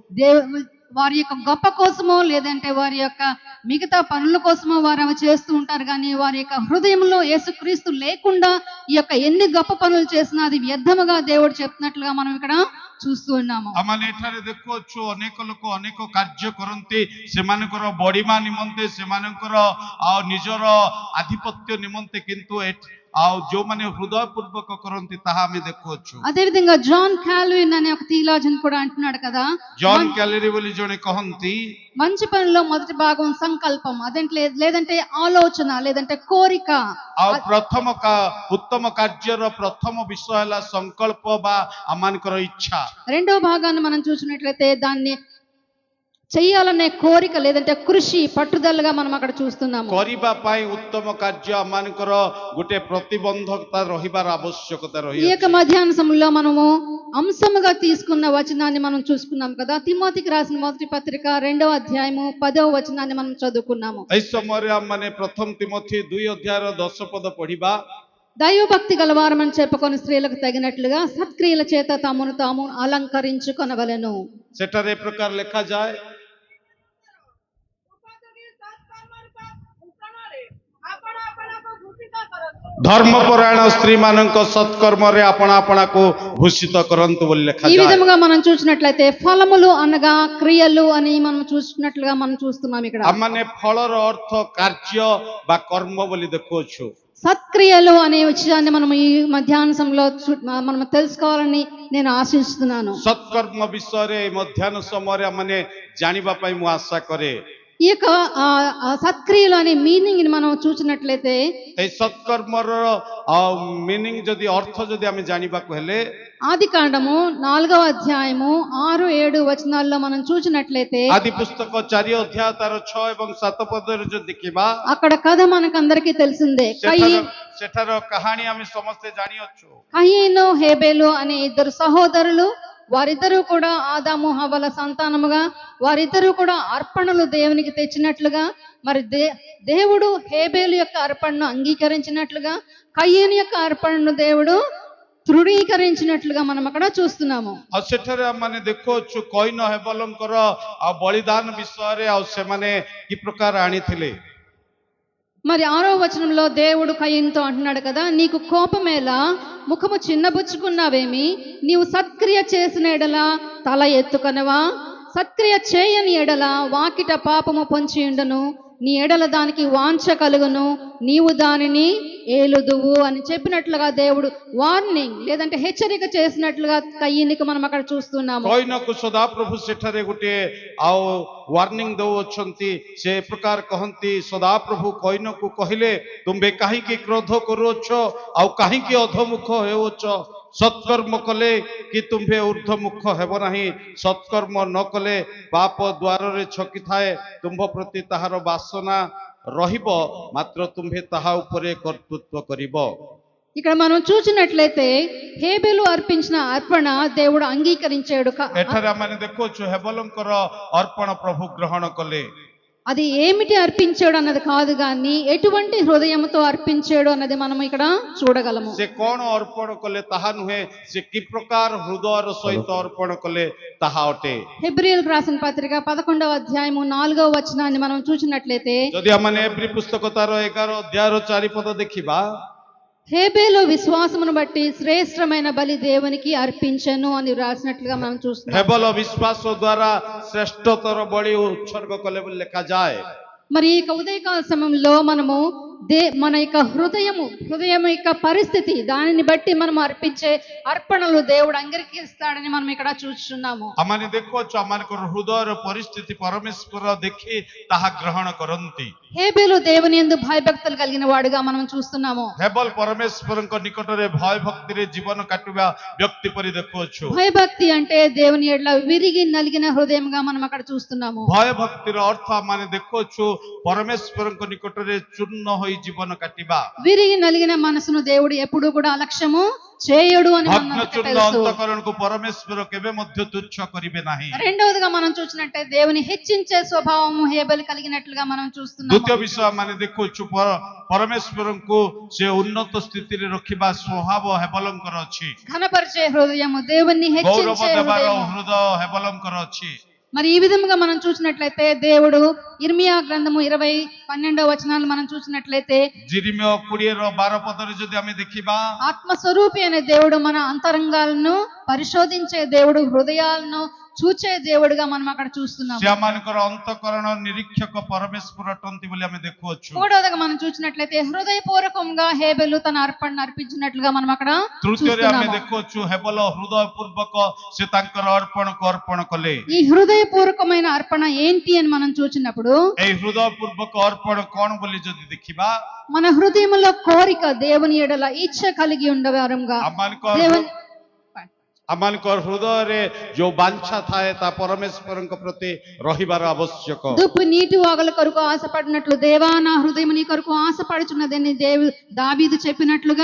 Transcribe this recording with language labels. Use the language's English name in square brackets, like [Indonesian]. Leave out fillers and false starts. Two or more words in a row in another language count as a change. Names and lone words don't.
[Telugu] వారి యొక్క గొప్ప కోసమో లేదంటే వారి యొక్క మిగతా పనుల కోసమో వారు అవి చేస్తూ ఉంటారు, కానీ వారి యొక్క హృదయంలో యేసుక్రీస్తు లేకుండా ఈ యొక్క ఎన్ని గొప్ప పనులు చేసినా అది వ్యర్థముగా దేవుడు చెప్తున్నట్లుగా మనం ఇక్కడ చూస్తూ ఉన్నాము। [Odia] ఆమానే ఎଠାରେ ଦେଖୁଛୁ అనేక ଲୋକ అనేక କାର୍ଯ୍ୟ କରନ୍ତି, ସେମାନଙ୍କର ବଡ଼ିମା ନିମନ୍ତେ, ସେମାନଙ୍କର ନିଜର ଆଧିପତ୍ୟ ନିମନ୍ତେ, କିନ୍ତୁ ଆଉ ଯୋଉମାନେ ହୃଦୟ ପୂର୍ବକ କରନ୍ତି ତାହା ଆମେ ଦେଖୁଅଛୁ। [Telugu] అదేవిధంగా జాన్ కాల్విన్ అనే ఒక థియాలజన్ కూడా అంటున్నాడు కదా, [Odia] ଜନ୍ କ୍ୟାଲେରୀ ବୋଲି ଜଣେ କହନ୍ତି [Telugu] మంచి పనిలో మొదటి భాగం సంకల్పం, అదంటే లేదంటే ఆలోచన, లేదంటే కోరిక. [Odia] ଆଉ ଉତ୍ତମ କାର୍ଯ୍ୟର ପ୍ରଥମ ବିଷୟ ହେଲା ସଂକଳ୍ପ ବା ଆମମାନଙ୍କର ଇଚ୍ଛା। [Telugu] రెండో భాగాన్ని మనం చూసినట్లయితే దాన్ని చెయ్యాలనే కోరిక, లేదంటే కృషి, పట్టుదలగా మనం అక్కడ చూస్తున్నాము. [Odia] କରିବା ପାଇଁ ଉତ୍ତମ କାର୍ଯ୍ୟ ଆମମାନଙ୍କର ଗୋଟେ ପ୍ରତିବନ୍ଧକତା ରହିବାର ଆବଶ୍ୟକତା [Telugu] ఈ [Odia] ରହିଛି। [Telugu] యొక్క మధ్యాహ్న సమయంలో మనము అంశముగా తీసుకున్న వచనాన్ని మనం చూసుకున్నాం కదా. తిమోతికి రాసిన మొదటి పత్రిక 2వ అధ్యాయము 10వ వచనాన్ని మనం చదువుకున్నాము. [Odia] ଏହି ସମୟରେ ଆମମାନେ ପ୍ରଥମ ତିମୋଥୀ 2 ଅଧ୍ୟାୟର 10 ପଦ ପଢିବା। [Telugu] దైవభక్తి గలవారమని చెప్పుకొని స్త్రీలకు తగినట్లుగా సత్క్రియల చేత తమను తాము అలంకరించుకొనవలెను. [Odia] ସେଠାରେ ଏ ପ୍ରକାର ଲେଖାଯାଏ, ଧର୍ମପରାୟଣ ସ୍ତ୍ରୀ ମାନଙ୍କ ସତ୍କର୍ମରେ ଆପଣା ଆପଣାକୁ ଭୂଷିତ କରନ୍ତୁ ବୋଲି [Telugu] ఈ [Odia] ଲେଖାଯାଏ। [Telugu] విధముగా మనం చూసినట్లయితే ఫలములు అనగా క్రియలు అని మనం చూసినట్లుగా మనం చూస్తున్నాం ఇక్కడ. [Odia] ଆମମାନେ ଫଳର ଅର୍ଥ କାର୍ଯ୍ୟ ବା କର୍ମ ବୋଲି ଦେଖୁଅଛୁ। [Telugu] సత్క్రియలు అనే విషయాన్ని మనం ఈ మధ్యాహ్న సమయంలో మనం తెలుసుకోవాలని నేను ఆశిస్తున్నాను. [Odia] ସତ୍କର୍ମ ବିଷୟରେ ଏହି ମଧ୍ୟାହ୍ନ ସମୟରେ ଆମମାନେ ଜାଣିବା ପାଇଁ ମୁଁ ଆଶା କରେ। [Telugu] ఈ యొక్క సత్క్రియలు అనే మీనింగ్ ని మనం చూసినట్లయితే [Odia] ଏହି ସତ୍କର୍ମର ମିନିଂ ଯଦି ଅର୍ଥ ଯଦି ଆମେ ଜାଣିବାକୁ ହେଲେ [Telugu] ఆది కాండము 4వ అధ్యాయము 6, 7 వచనాల్లో మనం చూసినట్లయితే [Odia] ଆଦି ପୁସ୍ତକ 4 ଅଧ୍ୟାୟ ତାର 6 ଏବଂ 7 ପଦରେ ଯଦି ଦେଖିବା [Telugu] అక్కడ కథ మనకందరికీ తెలిసిందే. [Odia] ସେଠାର କାହାଣୀ ଆମେ ସମସ୍ତେ ଜାଣିଅଛୁ। [Telugu] కయీను హేబేలు అనే ఇద్దరు సహోదరులు, వారిద్దరూ కూడా ఆదాము హవ్వల సంతానముగా, వారిద్దరూ కూడా అర్పణలు దేవునికి తెచ్చినట్లుగా, మరి దేవుడు హేబేలు యొక్క అర్పణను అంగీకరించినట్లుగా, కయీను యొక్క అర్పణను దేవుడు తృణీకరించినట్లుగా మనం అక్కడ చూస్తున్నాము. [Odia] ଆଉ ସେଠାରେ ଆମେ ଦେଖୁଅଛୁ କଇନ ହେବଲଙ୍କର ଆଉ ବଳିଦାନ ବିଷୟରେ ଆଉ ସେମାନେ କି ପ୍ରକାର ଆଣିଥିଲେ। [Telugu] మరి 6వ వచనంలో దేవుడు కయీనుతో అంటున్నాడు కదా, నీకు కోపమేలా, ముఖము చిన్నబుచ్చుకున్నావేమి, నీవు సత్క్రియ చేసిన ఎడల తల ఎత్తుకొనవా, సత్క్రియ చేయని ఎడల వాకిట పాపము పొంచి ఉండను, నీ ఎడల దానికి వాంఛ కలుగును, నీవు దానిని ఏలుదువు అని చెప్పినట్లుగా దేవుడు వార్నింగ్, లేదంటే హెచ్చరిక చేసినట్లుగా కయీనుకు మనం అక్కడ చూస్తున్నాము. [Odia] କଇନକୁ ସଦାପ୍ରଭୁ ସେଠାରେ ଗୋଟେ ଆଉ ୱାର୍ଣ୍ଣିଂ ଦଉଅଛନ୍ତି। ସେ ପ୍ରକାର କହନ୍ତି, ସଦାପ୍ରଭୁ କଇନକୁ କହିଲେ, ତୁମ୍ଭେ କାହିଁକି କ୍ରୋଧ କରୁଅଛ ଆଉ କାହିଁକି ଅଧମୁଖ ହେଉଅଛ? ସତ୍କର୍ମ କଲେ କି ତୁମ୍ଭେ ଉର୍ଦ୍ଧ୍ୱମୁଖ ହେବ ନାହିଁ। ସତ୍କର୍ମ ନ କଲେ ପାପ ଦ୍ୱାରରେ ଛକିଥାଏ, ତୁମ୍ଭ ପ୍ରତି ତାହାର ବାସନା ରହିବ, ମାତ୍ର ତୁମ୍ଭେ ତାହା ଉପରେ କର୍ତ୍ତୃତ୍ୱ କରିବ। [Telugu] ఇక్కడ మనం చూసినట్లయితే హేబెలు అర్పించిన అర్పణ దేవుడు అంగీకరించాడు. [Odia] ଏଠାରେ ଆମେ ଦେଖୁଛୁ ହେବଲଙ୍କର ଅର୍ପଣ ପ୍ରଭୁ ଗ୍ରହଣ କଲେ। [Telugu] అది ఏమిటి అర్పించాడు అన్నది కాదు, కానీ ఎటువంటి హృదయంతో అర్పించాడు అన్నది మనం ఇక్కడ చూడగలము. [Odia] ସେ କଣ ଅର୍ପଣ କଲେ ତାହା ନୁହେଁ, ସେ କି ପ୍ରକାର ହୃଦୟର ସହିତ ଅର୍ପଣ କଲେ ତାହା ଅଟେ। [Telugu] హెబ్రీయులకు రాసిన పత్రిక 11వ అధ్యాయము 4వ వచనాన్ని మనం చూసినట్లయితే, [Odia] ଯଦି ଆମେ ଏବ୍ରୀ ପୁସ୍ତକ ତାର 11 ଅଧ୍ୟାୟର 4 ପଦ ଦେଖିବା, [Telugu] హేబేలు విశ్వాసమును బట్టి శ్రేష్టమైన బలి దేవునికి అర్పించెను అని రాసినట్లుగా మనం చూస్తున్నాం. [Odia] ହେବଲ ବିଶ୍ୱାସ ଦ୍ୱାରା ଶ୍ରେଷ୍ଠତର ବଳି ଉତ୍ସର୍ଗ କଲେ ବୋଲି ଲେଖାଯାଏ। [Telugu] మరి ఈ ఉదయకాల సమయంలో మనము మన యొక్క హృదయం యొక్క పరిస్థితి, దానిని బట్టి మనం అర్పించే అర్పణలు దేవుడు అంగీకరిస్తాడని మనం ఇక్కడ చూస్తున్నాము. [Odia] ଆମମାନେ ଦେଖୁଛୁ ଆମମାନଙ୍କର ହୃଦୟର ପରିସ୍ଥିତି ପରମେଶ୍ୱର ଦେଖି ତାହା ଗ୍ରହଣ କରନ୍ତି। [Telugu] హేబేలు దేవుని యందు భయభక్తులు కలిగిన వాడుగా మనం చూస్తున్నాము. [Odia] ହେବଲ ପରମେଶ୍ୱରଙ୍କ ନିକଟରେ ଭୟ ଭକ୍ତିରେ ଜୀବନ କାଟିବା ବ୍ୟକ୍ତି ପରି ଦେଖୁଛୁ। [Telugu] భయభక్తి అంటే దేవుని ఎడల విరిగి నలిగిన హృదయంగా మనం అక్కడ చూస్తున్నాము. [Odia] ଭୟ ଭକ୍ତିର ଅର୍ଥ ଆମମାନେ ଦେଖୁଛୁ ପରମେଶ୍ୱରଙ୍କ ନିକଟରେ ଚୂର୍ଣ୍ଣ ହୋଇ ଜୀବନ କାଟିବା। [Telugu] విరిగి నలిగిన మనసును దేవుడు ఎప్పుడూ కూడా అలక్ష్యము చేయడు అని [Odia] ଭଗ୍ନଚୂର୍ଣ୍ଣ ଅନ୍ତଃକରଣକୁ ପରମେଶ୍ୱର କେବେ ମଧ୍ୟ ତୁଚ୍ଛ କରିବେ ନାହିଁ। [Telugu] రెండవదిగా మనం చూసినట్టే దేవుని హెచ్చించే స్వభావము హేబెలు కలిగినట్లుగా మనం చూస్తున్నాము. [Odia] ଦ୍ୱିତୀୟ ବିଷୟ ମାନେ ଦେଖୁଛୁ ପରମେଶ୍ୱରଙ୍କୁ ସେ ଉନ୍ନତ ସ୍ଥିତିରେ ରଖିବା ସ୍ୱଭାବ ହେବଲଙ୍କର ଅଛି। [Telugu] ఘనపరిచే హృదయము, దేవుని [Odia] ଗୌରବ [Telugu] హెచ్చించే [Odia] ଦେବାର [Telugu] హృదయము. [Odia] ହୃଦୟ ହେବଲଙ୍କର ଅଛି। [Telugu] మరి ఈ విధముగా మనం చూసినట్లయితే దేవుడు ఇర్మియా గ్రంథము 20:12 వచనాలు మనం చూసినట్లయితే, [Odia] జిరిమియా 20:12 పదରେ ଯଦି ଆମେ ଦେଖିବା, [Telugu] ఆత్మస్వరూపి అనే దేవుడు మన అంతరంగాలను పరిశోధించే దేవుడు, హృదయాలను చూచే దేవుడిగా మనం అక్కడ చూస్తున్నాము. [Odia] ସେମାନଙ୍କର ଅନ୍ତଃକରଣ ନିରୀକ୍ଷକ ପରମେଶ୍ୱର ଅଟନ୍ତି ବୋଲି ଆମେ ଦେଖୁଅଛୁ। [Telugu] మూడవదిగా మనం చూసినట్లయితే హృదయపూర్వకంగా హేబెలు తన అర్పణను అర్పించినట్లుగా మనం అక్కడ [Odia] ତୃତୀୟରେ ଆମେ [Telugu] చూస్తున్నాము. [Odia] ଦେଖୁଅଛୁ ହେବଲ ହୃଦୟ ପୂର୍ବକ ସେ ତାଙ୍କର ଅର୍ପଣକୁ ଅର୍ପଣ କଲେ। [Telugu] ఈ హృదయపూర్వకమైన అర్పణ ఏంటి అని మనం చూసినప్పుడు [Odia] ଏଇ ହୃଦୟ ପୂର୍ବକ ଅର୍ପଣ କଣ ବୋଲି ଯଦି ଦେଖିବା, [Telugu] మన హృదయంలో కోరిక దేవుని ఎడల ఇచ్చ కలిగి ఉండవారంగా దేవుని [Odia] ଆମମାନଙ୍କର ହୃଦୟରେ ଯୋଉ ବାଞ୍ଛା ଥାଏ ତା ପରମେଶ୍ୱରଙ୍କ ପ୍ରତି ରହିବାର ଆବଶ୍ୟକ। [Telugu] దుప్పు నీటి వాగుల కొరకు ఆశపడినట్లు దేవా నా హృదయం నీ కొరకు ఆశపడుచున్నదని దావీదు చెప్పినట్లుగా